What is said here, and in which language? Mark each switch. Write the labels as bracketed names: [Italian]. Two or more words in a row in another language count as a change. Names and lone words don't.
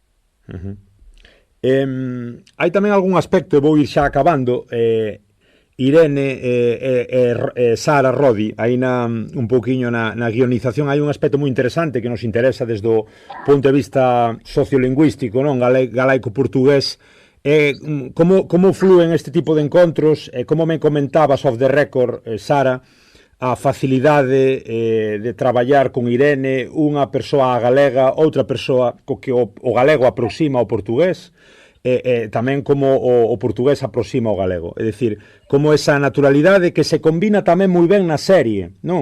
[Galician] Hai tamén algún aspecto, e vou ir xa acabando, Irene e Sara Rodi, aí un pouquiño na guionización hai un aspecto moi interesante que nos interesa desde o punto de vista sociolingüístico, non, galaico-portugués. Como flúen este tipo de encontros, como me comentabas [English] off the record, [Galician] Sara, a facilidade de traballar con Irene, unha persoa galega, outra persoa co que o galego aproxima ao portugués, tamén como o portugués aproxima ao galego. É dicir, como esa naturalidade que se combina tamén moi ben na serie, non?